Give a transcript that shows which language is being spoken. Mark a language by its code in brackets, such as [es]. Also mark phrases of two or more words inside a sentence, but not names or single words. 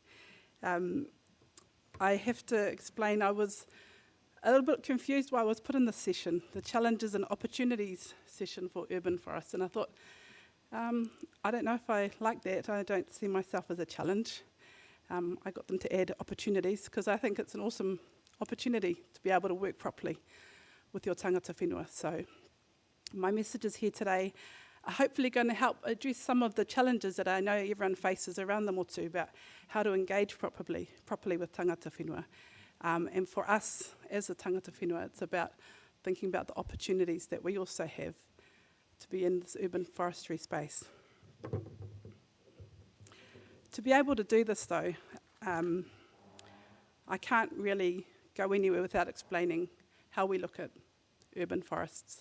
[en] I have to explain, I was a little bit confused why I was put in this session, the challenges and opportunities session for urban forests, and I thought, I don't know if I like that. I don't see myself as a challenge. I got them to add opportunities because I think it's an awesome opportunity to be able to work properly with your [mi] tangata whenua. [en] So my messages here today are hopefully going to help address some of the challenges that I know everyone faces around the motu about how to engage properly with [mi] tangata whenua. [en] And for us as a [mi] tangata whenua, [en] it's about thinking about the opportunities that we also have to be in this urban forestry space. To be able to do this though, I can't really go anywhere without explaining how we look at urban forests.